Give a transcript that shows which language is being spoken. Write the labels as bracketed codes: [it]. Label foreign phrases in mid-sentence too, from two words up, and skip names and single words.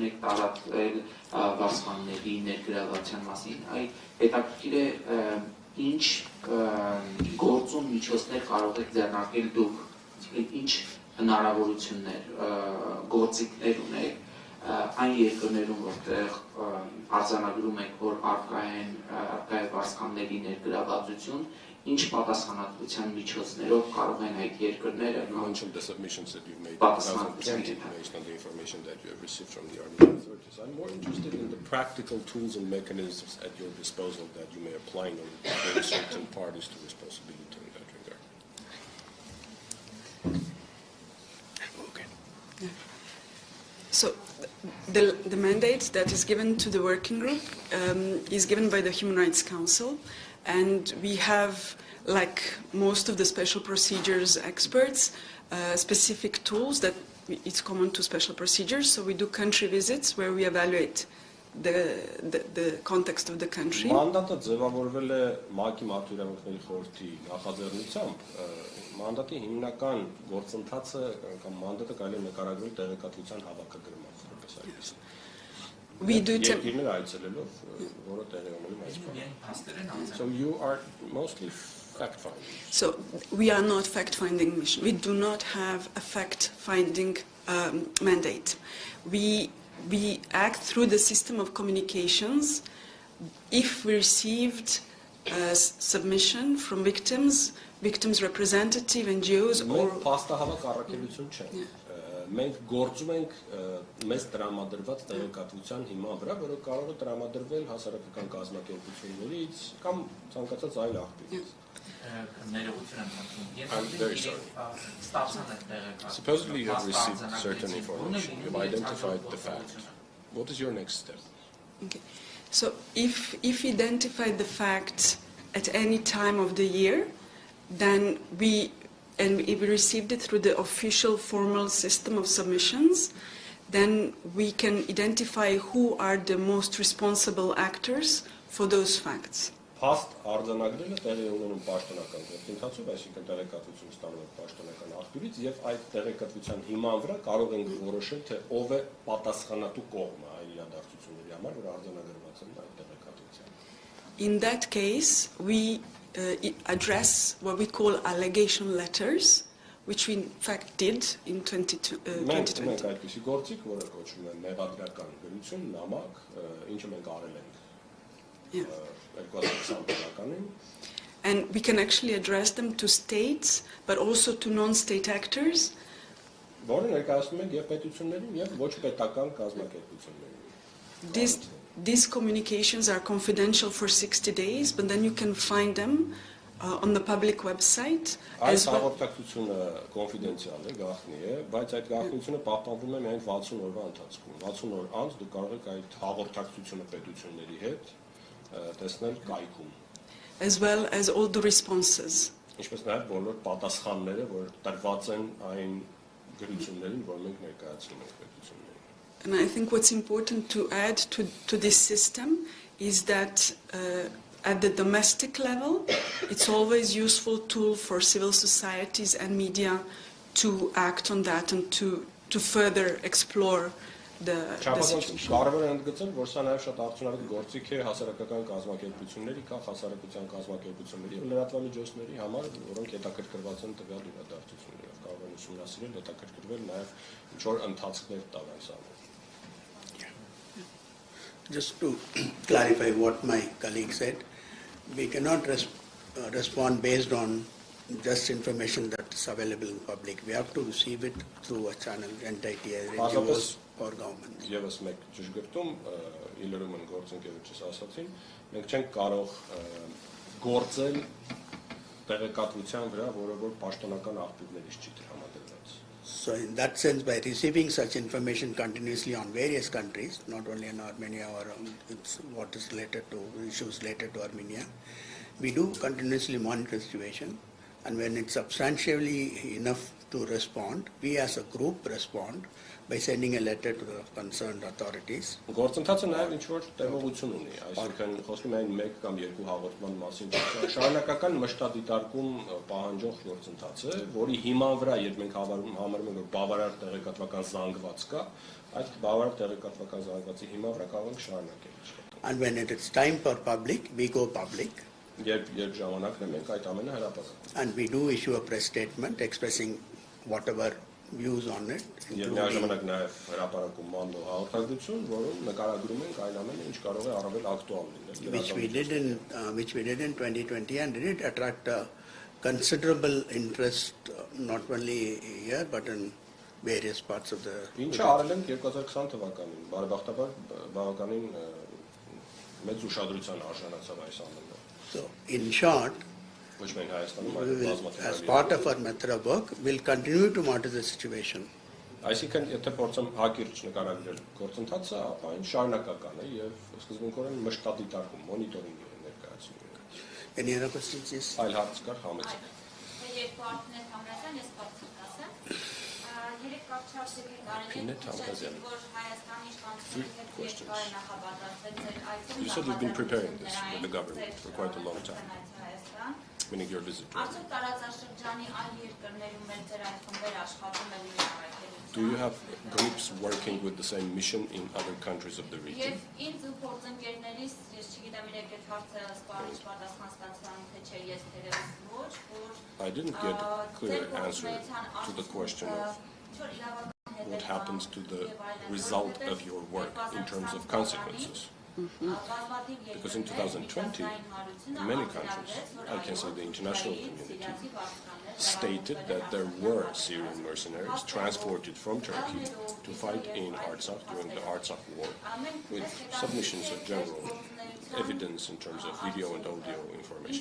[hy] եք տարածվել վարձկանների ներգրավության մասին։ Այդ հետաքրքիր է ինչ գործուն միջոցներ կարող եք ձեռնարկել դուք, ինչ հնարավորություններ, գործիքներ ունեք այն երկրներում, որտեղ արձանագրում եք, որ առկա է վարձկանների ներգրավվածություն, ինչ պատասխանատվության միջոցներով կարող են այդ երկրները [en] mentioned the submissions that you've made based on the information that you have received from the Armenian authorities. I'm more interested in the practical tools and mechanisms at your disposal that you may apply in order to hold certain parties to responsibility in that regard. So the mandate that is given to the working group is given by the Human Rights Council, and we have, like most of the special procedures experts, specific tools that it's common to special procedures. So we do country visits where we evaluate the context of the country. [hy] Մանդատը ձևավորվել է Մակ-Ի իրավունքների խորհրդի նախաձեռնությամբ, մանդատի հիմնական գործընթացը կամ մանդատը կարելի է նկարագրել տեղեկատվության հավաքագրումով, որպես այդպես։ [en] We do [hy] Երկիրներ այցելելով, որը տեղի ունենում այս բանը։ [en] So you are mostly fact-finding. So we are not fact-finding mission. We do not have a fact-finding mandate. We act through the system of communications. If we received a submission from victims representative, NGOs, or... [hy] Մենք գործում ենք մեզ տրամադրված տեղեկատվության հիման վրա, որը կարող է տրամադրվել հասարակական կազմակերպություններից կամ ցանկացած այլ աղբյուրից։ [en] I'm very sorry. Supposedly you have received certain information. You've identified the fact. What is your next step? Okay. So if you identify the fact at any time of the year, then if we received it through the official formal system of submissions, then we can identify who are the most responsible actors for those facts. [hy] Փաստ արձանագրելը տեղի ունենում պաշտոնական գործընթացով, այսինքն տեղեկատվություն ստանում ենք պաշտոնական աղբյուրից եւ այդ տեղեկատվության հիման վրա կարող ենք որոշել, թե ով է պատասխանատու կողմը այն իրադարձությունների համար, որ արձանագրված են այդ տեղեկատվությամբ։ [en] In that case, we address what we call allegation letters, which we in fact did in 2020. [hy] Մենք այդպիսի գործիք, որը կոչվում է մեղադրական գրություն, նամակ, ինչը մենք արել ենք 2020 թվականին. [en] And we can actually address them to states, but also to non-state actors. [hy] Որը ներկայացնում ենք եւ պետություններին եւ ոչ պետական կազմակերպություններին. [en] These communications are confidential for 60 days, but then you can find them on the public website. [hy] Այս հաղորդակցությունը կոնֆիդենցիալ է, գաղտնի է, բայց այդ գաղտնիությունը պահպանվում է միայն 60 օրվա ընթացքում։ 60 օր անց դուք կարող եք այդ հաղորդակցությունը պետությունների հետ տեսնել Կայքում. [en] As well as all the responses. [hy] Ինչպես նաև բոլոր պատասխանները, որ տրված են այն գրություններին, որ մենք ներկայացնում ենք պետություններին. [en] And I think what's important to add to this system is that at the domestic level, it's always a useful tool for civil societies and media to act on that and to further explore the situation. [hy] Կարևոր է ընդգծել, որ սա նաև շատ արդյունավետ գործիք է հասարակական կազմակերպությունների, կա հասարակության կազմակերպությունների եւ լրատվամիջոցների համար, որոնք հետաքրքրված են տվյալ իրադարձություններով, կարող են ուսումնասիրել, հետաքրքրվել նաև ինչ-որ ընթացքներ տալ այս ամենը. [en] Just to clarify what my colleague said, we cannot respond based on just information that is available in public. We have to receive it through a channel, entity, NGOs or government. [hy] Եվս մեկ ճշգրտում, իլրումն գործընկերոջս ասացին, մենք չենք կարող գործել տեղեկատվության վրա, որը որ պաշտոնական ակտիվներից չի տրամադրված. [en] So in that sense, by receiving such information continuously on various countries, not only in Armenia or it's what is related to issues related to Armenia, we do continuously monitor the situation, and when it's substantially enough to respond, we as a group respond by sending a letter to the concerned authorities. [hy] Գործընթացը նաև ինչ-որ տևողություն ունի, այսինքն խոսում են մեկ կամ երկու հաղորդման մասին, շարունակական մշտադիտարկում պահանջող գործընթաց է, որի հիման վրա, երբ մենք համարում ենք, որ բավարար տեղեկատվական զանգված կա, այդ բավարար տեղեկատվական զանգվածի հիման վրա կարող ենք շարունակել։ [en] And when it is time for public, we go public. [hy] Երբ ժամանակն է, մենք այդ ամենը հրապարակում։ [en] And we do issue a press statement expressing whatever views on it. [hy] Եվ միաժամանակ նաև հրապարակում մանրու հաղորդագրություն, որում նկարագրում ենք այն ամենը, ինչ կարող է առավել ակտուալ լինել։ [en] Which we did in 2020, and did attract a considerable interest not only here but in various parts of the. [hy] Ինչը արել ենք 2020 թվականին, բարեբախտաբար բավականին մեծ ուշադրության արժանացավ այս ամենը։ [en] So in short, as part of our method of work, we'll continue to monitor the situation. [hy] Այսինքն, եթե փորձեմ հակիրճ նկարագրել գործընթացը, ապա այն շարունակական է եւ սկզբունքորեն մշտադիտարկում, մոնիտորինգ է ներկայացնում։ [en] Any other questions? Yes. [hy] Այլ հարց կար, համեցեք։ Երկու արդեն համրազան, ես կարծիք ասեմ։ Երեք կապ չարժեք կարելի որ Հայաստանի իշխանությունները երկար նախապատրաստել ձեր այցում։ [en] You said you've been preparing this with the government for quite a long time. Meaning your visit. [hy] Արդյոք տարածաշրջանի այլ երկրներում էլ ձեր այդ խմբերը աշխատում են նույն առաքելությամբ։ [en] Do you have groups working with the same mission in other countries of the region? [hy] Եվ ինձ ու փորձընկերներիս, ես չգիտեմ իրեք այդ հարցը սպառիչ պատասխան ստացան, թե չէ ես թերևս ոչ, որ [en] I didn't get a clear answer to the question of what happens to the result of your work in terms of consequences. Because in 2020, many countries, I can say the international community, stated that there were Syrian mercenaries transported from Turkey to fight in Artsakh during the Artsakh war, with submissions of general evidence in terms of video and audio information.